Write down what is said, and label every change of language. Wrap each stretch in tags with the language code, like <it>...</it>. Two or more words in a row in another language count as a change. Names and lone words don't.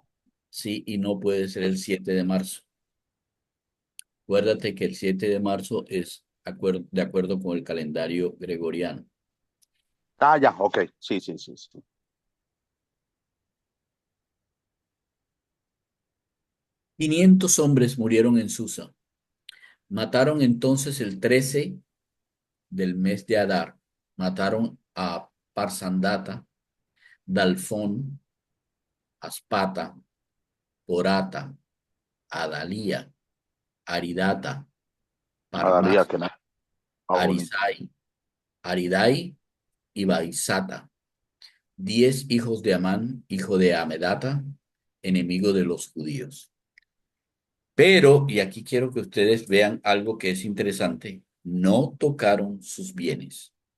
<es>Sí y no puede ser el 7 de marzo. Acuérdate que el 7 de marzo es de acuerdo con el calendario gregoriano. Ah, ya, ok. Sí, sí, sí, sí. 500 hombres murieron en Susa. Mataron entonces el 13 del mes de Adar. Mataron a Parsandata, Dalfón, Aspata, Porata, Adalía, Aridata, Adalía, Parmas, que no. Ah, bonito. Arisai, Aridai y Baisata, 10 hijos de Amán, hijo de Amedata, enemigo de los judíos. Pero, y aquí quiero que ustedes vean algo que es interesante, no tocaron sus bienes.</es>